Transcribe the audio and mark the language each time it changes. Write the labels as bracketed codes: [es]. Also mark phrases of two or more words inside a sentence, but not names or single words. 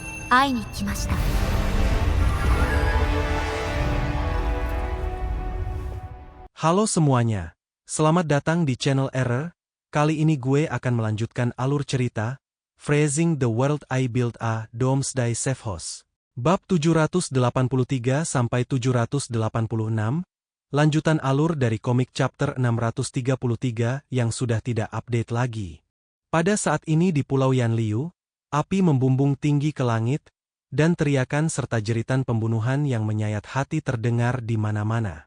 [ja] 会いに来ました。 [id] Halo semuanya, selamat datang di channel Error. Kali ini gue akan melanjutkan alur cerita Phrasing the World I Built a Doomsday Safe House. Bab 783 sampai 786, lanjutan alur dari komik chapter 633 yang sudah tidak update lagi. Pada saat ini di Pulau Yanliu, api membumbung tinggi ke langit, dan teriakan serta jeritan pembunuhan yang menyayat hati terdengar di mana-mana.